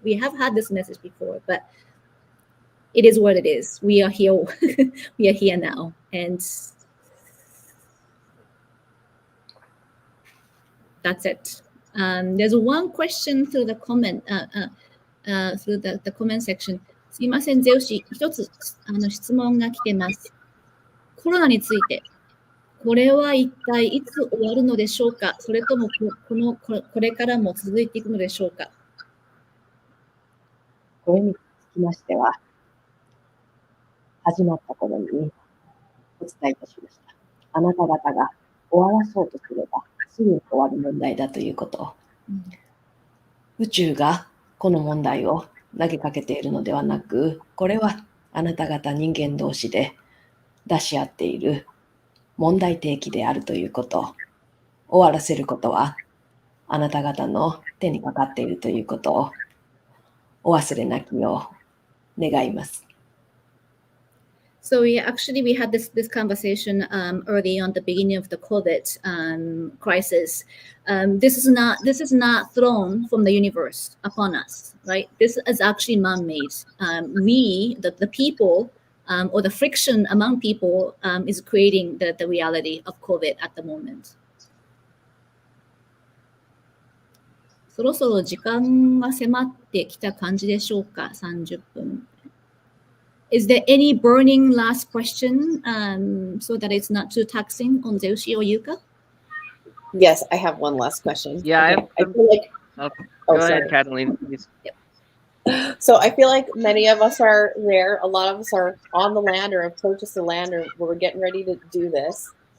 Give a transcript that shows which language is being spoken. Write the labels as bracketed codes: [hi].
[en] We have had this message before, but it is what it is. We are here. We are here now, and that's it. There's one question through the comment. Through the comment section. [ja] すいません、ゼウシ、一つ質問が来てます。コロナについて、これは一体いつ終わるのでしょうか？それともこれからも続いていくのでしょうか？これにつきましては、始まった頃にお伝えいたしました。あなた方が終わらそうとすれば、すぐに終わる問題だということを。宇宙がこの問題を投げかけているのではなく、これはあなた方人間同士で出し合っている問題提起であるということを終わらせることはあなた方の手にかかっているということをお忘れなきよう願います。 [en] So we had this conversation early on the beginning of the COVID crisis. This is not thrown from the universe upon us, right? This is actually man-made. We, the people, or the friction among people, is creating the reality of COVID at the moment. [ja] そろそろ時間が迫ってきた感じでしょうか？ 30分。 [en] Is there any burning last question so that it's not too taxing on Zeushi or Youka? Yes, I have one last question. Yeah, okay. I feel like. Go sorry. ahead, Catalina, please. So I feel like many of us are there. A lot of us are on the land or have purchased the land or we're getting ready to do this.